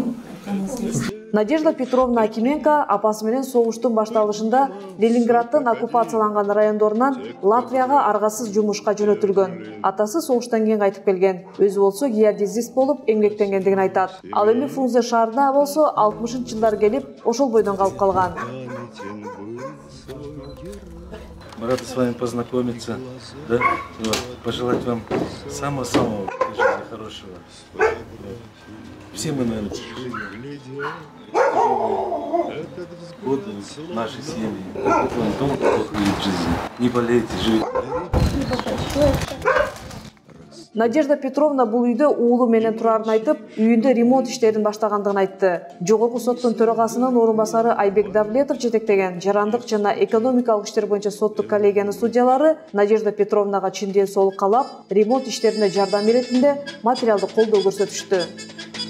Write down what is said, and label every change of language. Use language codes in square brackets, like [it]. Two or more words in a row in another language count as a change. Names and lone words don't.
[ky] Надежда Петровна Акименко апасы менен согуштун башталышында Ленинградтын оккупацияланган райондорунан Латвияга аргасыз жумушка жөнөтүлгөн. Атасы согуштан кийин кайтып келген. Өзү болсо геодезист болуп эмгектенгендигин айтат. Ал эми Фрунзе шаарына болсо 60-жылдары келип, ошол бойдон калып калган. [ru] Мы рады с вами познакомиться, да? Пожелать вам самого-самого в жизни хорошего. Все мы, наверное, вот наши семьи. Как вам долго в жизни. Не болейте, живите. [ky] Надежда Петровна бул үйдө уулу менен турарын айтып, үйүндө ремонт иштерин баштагандыгын айтты. Жогорку соттун төрагасынын орунбасары Айбек Давлетов жетектеген жарандык жана экономикалык иштер боюнча соттук коллегиянын судьялары Надежда Петровнага чын ден соолук каалап, ремонт иштерине жардам иретинде материалдык колдоо көрсөтүштү.